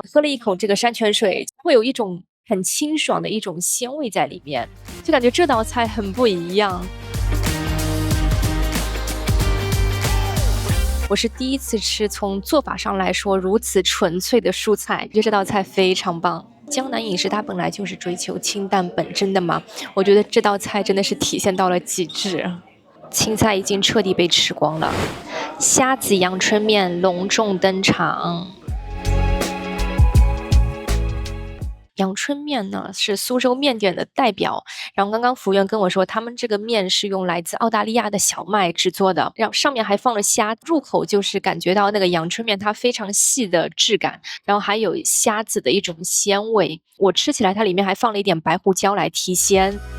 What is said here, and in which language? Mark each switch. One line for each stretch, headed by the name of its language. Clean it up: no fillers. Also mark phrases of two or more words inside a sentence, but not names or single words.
Chinese: 喝了一口這個山泉水，會有一種很清爽的一種鮮味在裡面，就感覺這道菜很不一樣。我是第一次吃，從做法上來說如此純粹的蔬菜，觉得这道菜非常棒。江南飲食它本來就是追求清淡本真的嘛，我覺得這道菜真的是體現到了極致。青菜已經徹底被吃光了，蝦子陽春麵隆重登場。陽春麵呢是蘇州麵點的代表，然後剛剛服務員跟我說，他們這個麵是用來自澳大利亞的小麥製作的，然後上面還放了蝦，入口就是感覺到那個陽春麵它非常細的質感，然後還有蝦子的一種鮮味，我吃起來它裡面還放了一點白胡椒來提鮮。